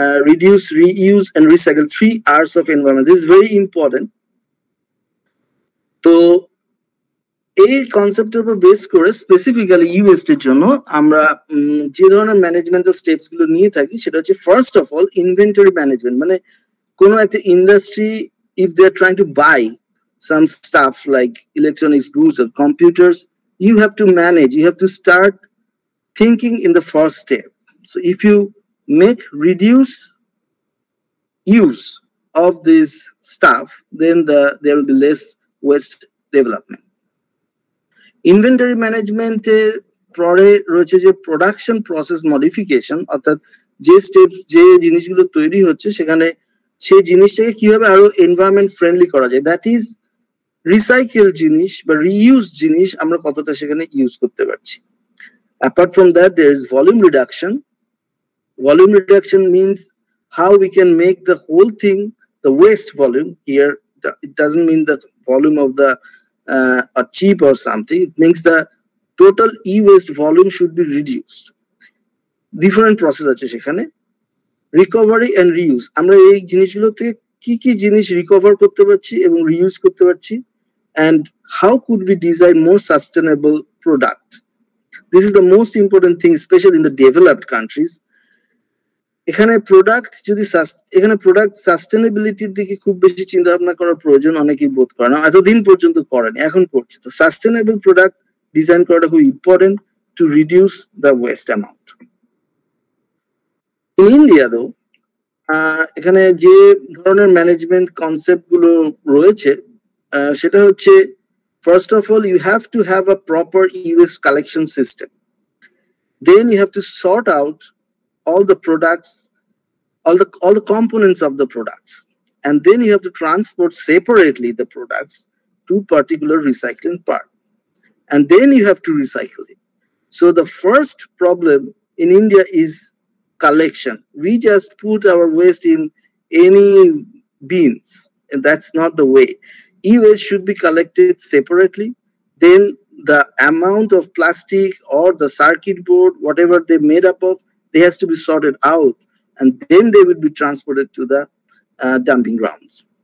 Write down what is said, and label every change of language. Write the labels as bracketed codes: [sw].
[en] Reduce, reuse and recycle, 3 R's of environment, this is very important. [bn] তো এই কনসেপ্টের উপর base করে স্পেসিফিক্যালি ইউএসটির জন্য আমরা যে ধরনের ম্যানেজমেন্টাল স্টেপস গুলো নিয়ে থাকি সেটা হচ্ছে first of all inventory management. মানে কোনো একটা [en] Industry if they are trying to buy some stuff like electronics goods or computers, you have to manage, you have to start thinking in the first step. So if you make reduce use of this stuff, then there will be less waste development. [bn] Inventory ম্যানেজমেন্টের পরে রয়েছে যে production process modification, অর্থাৎ যে steps, যে জিনিসগুলো তৈরি হচ্ছে সেখানে সেই জিনিসটাকে কিভাবে আরো এনভায়রনমেন্ট ফ্রেন্ডলি করা যায়, দ্যাট ইজ রিসাইকেল জিনিস বা রিইউজ জিনিস আমরা কতটা সেখানে ইউজ করতে পারছি। [en] Apart from that there is volume reduction. Volume reduction means how we can make the whole thing, the waste volume here, it doesn't mean the volume of the a chip or something, it means the total e-waste volume should be reduced. Different process [bn] আছে সেখানে। Recovery and reuse, আমরা এই জিনিসগুলো থেকে কি কি জিনিস recover করতে পারছি এবং রিইউজ করতে পারছি, [en] and how could we design more sustainable product. This is the most important thing, especially in the developed countries. [bn] এখানে প্রোডাক্ট যদি এখানে প্রোডাক্ট সাস্টেনেবিলিটির দিকে খুব বেশি চিন্তা ভাবনা করার প্রয়োজন অনেকেই বোধ করে না, এতদিন পর্যন্ত করেনি, এখন করছে। তো সাস্টেনেবল প্রোডাক্ট ডিজাইন করাটা খুব important [en] To reduce the waste amount. In India [bn] তো এখানে যে ধরনের ম্যানেজমেন্ট কনসেপ্ট গুলো রয়েছে সেটা হচ্ছে, [en] First of all you have to have a proper US collection system, then you have to sort out all the products, all the components of the products, and then you have to transport separately the products to particular recycling part, and then you have to recycle it. So the first problem in India is collection. We just put our waste in any bins, and that's not the way. E-waste should be collected separately, then the amount of plastic or the circuit board, whatever they made up of, they has to be sorted out, and then they will be transported to the dumping grounds.